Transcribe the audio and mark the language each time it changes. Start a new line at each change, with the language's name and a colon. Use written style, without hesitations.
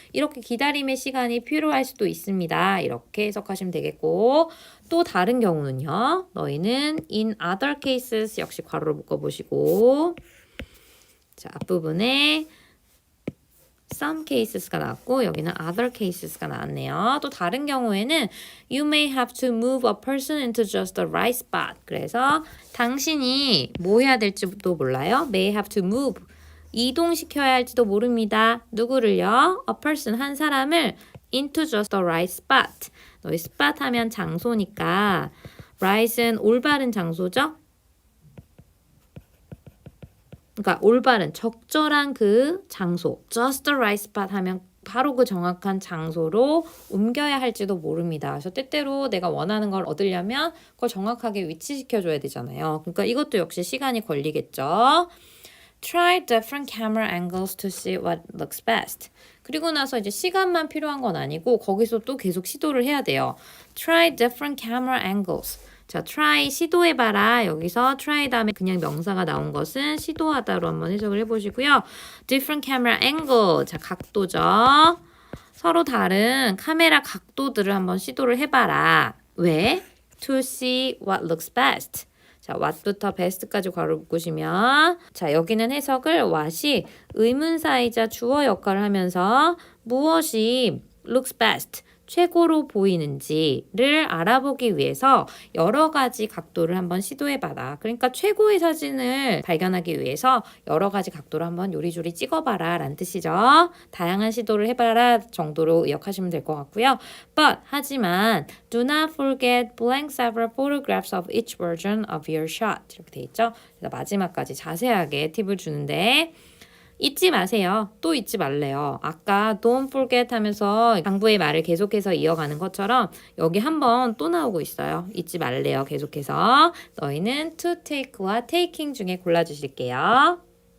Korean: 이렇게 기다림의 시간이 필요할 수도 있습니다. 이렇게 해석하시면 되겠고, 또 다른 경우는요. 너희는
English: in other cases
Korean: 역시 괄호를 묶어보시고, 자, 앞부분에 some cases가 나왔고 여기는 other cases가 나왔네요. 또 다른 경우에는
English: you may have to move a person into just the right spot.
Korean: 그래서 당신이 뭐 해야 될지도 몰라요.
English: may have to move.
Korean: 이동시켜야 할지도 모릅니다. 누구를요?
English: a person,
Korean: 한 사람을
English: into just the right spot.
Korean: 너희 spot 하면 장소니까 right은 올바른 장소죠? 그러니까 올바른 적절한 그 장소,
English: just the right spot
Korean: 하면 바로 그 정확한 장소로 옮겨야 할지도 모릅니다. 그래서 때때로 내가 원하는 걸 얻으려면 그걸 정확하게 위치시켜줘야 되잖아요. 그러니까 이것도 역시 시간이 걸리겠죠.
English: Try different camera angles to see what looks best.
Korean: 그리고 나서 이제 시간만 필요한 건 아니고 거기서 또 계속 시도를 해야 돼요.
English: Try different camera angles. 자, try
Korean: 시도해봐라. 여기서 try 다음에 그냥 명사가 나온 것은 시도하다로 한번 해석을 해보시고요.
English: different camera angle.
Korean: 자, 각도죠. 서로 다른 카메라 각도들을 한번 시도를 해봐라. 왜?
English: to see what looks best.
Korean: 자, what부터 best까지 괄호 묶으시면, 자, 여기는 해석을 what이 의문사이자 주어 역할을 하면서 무엇이
English: looks best,
Korean: 최고로 보이는지를 알아보기 위해서 여러 가지 각도를 한번 시도해봐라. 그러니까 최고의 사진을 발견하기 위해서 여러 가지 각도를 한번 요리조리 찍어봐라 라는 뜻이죠. 다양한 시도를 해봐라 정도로 의역하시면 될 것 같고요.
English: But,
Korean: 하지만
English: do not forget blank several photographs of each version of your shot.
Korean: 이렇게 돼 있죠. 그래서 마지막까지 자세하게 팁을 주는데, 잊지 마세요. 또 잊지 말래요. 아까
English: don't forget
Korean: 하면서 강부의 말을 계속해서 이어가는 것처럼 여기 한번 또 나오고 있어요. 잊지 말래요. 계속해서. 너희는 to take와 taking 중에 골라주실게요.